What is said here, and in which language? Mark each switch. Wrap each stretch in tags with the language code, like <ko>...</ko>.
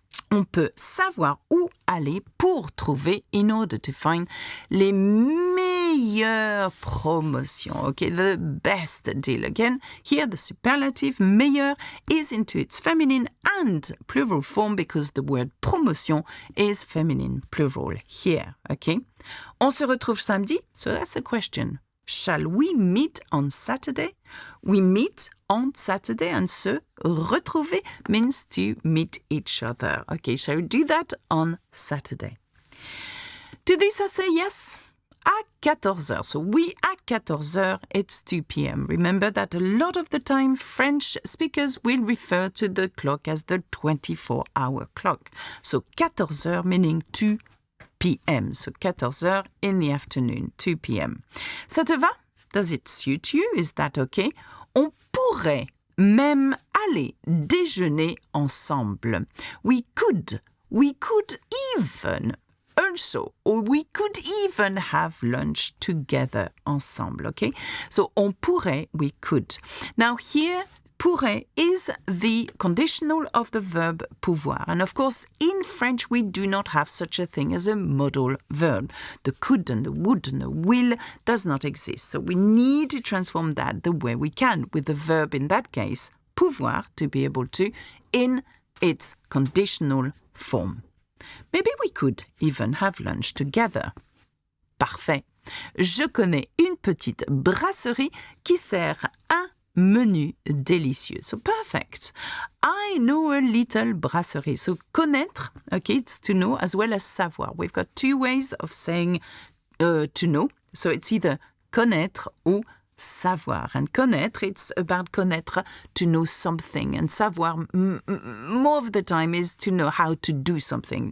<fr>On peut savoir où aller pour trouver,</fr> <en>in order to find,</en> <fr>les meilleures promotions,</fr> <en>okay, the best deal. Again, here the superlative meilleur is into its feminine and plural form because the word promotion is feminine plural here, okay.</en> <fr>On se retrouve samedi,</fr> <en>so that's a question. Shall we meet on Saturday? We meet on Saturday, and se retrouver means to meet each other. Okay, shall we do that on Saturday? To this I say yes. À 14h. So we at 14h, it's 2 p.m. Remember that a lot of the time French speakers will refer to the clock as the 24-hour clock. So 14h meaning 2 p.m. So 14h in the afternoon, 2 p.m.</en> <fr>Ça te va?</fr> <en>Does it suit you? Is that okay?</en> <fr>On pourrait même aller déjeuner ensemble.</fr> <en>We could even also, or we could even have lunch together ensemble, okay? So</en> <fr>on pourrait,</fr> <en>we could. Now here, pourrait is the conditional of the verb pouvoir. And of course, in French, we do not have such a thing as a modal verb. The could and the would and the will does not exist. So we need to transform that the way we can with the verb, in that case, pouvoir, to be able to, in its conditional form. Maybe we could even have lunch together.</en> <fr>Parfait. Je connais une petite brasserie qui sert un menu délicieux.</fr> <en>So perfect. I know a little brasserie. So connaître, okay, it's to know as well as savoir. We've got two ways of saying to know. So it's either connaître ou savoir. And connaître, it's about connaître, to know something. And savoir, more of the time, is to know how to do something.</en>